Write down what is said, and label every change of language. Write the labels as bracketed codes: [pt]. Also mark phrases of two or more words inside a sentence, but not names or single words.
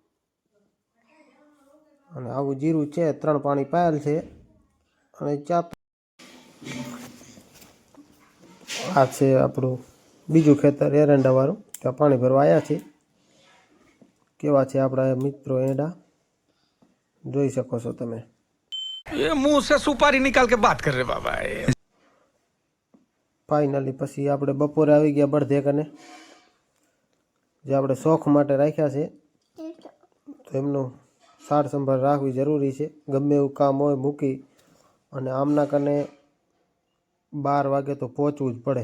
[gu] અને આવું જીરું છે, 3 પાણી પાયેલ છે. અને ચા આ છે આપણું બીજું ખેતર એરંડાવાળું, ત્યાં પાણી ભરવા આવ્યા છે. કેવા છે આપણા મિત્રો એંડા જોઈ શકો છો તમે. [hi] ये मुंह से सुपारी निकाल के बात कर रहे बाबा. [gu] ફાઇનલી પછી આપણે બપોરે આવી ગયા બળધે કને, જે આપણે શોખ માટે રાખ્યા છે. તો એમનું સાર સંભાળ રાખવી જરૂરી છે. ગમે એવું કામ હોય મૂકી અને આમના કને 12 વાગે તો પહોંચવું જ પડે.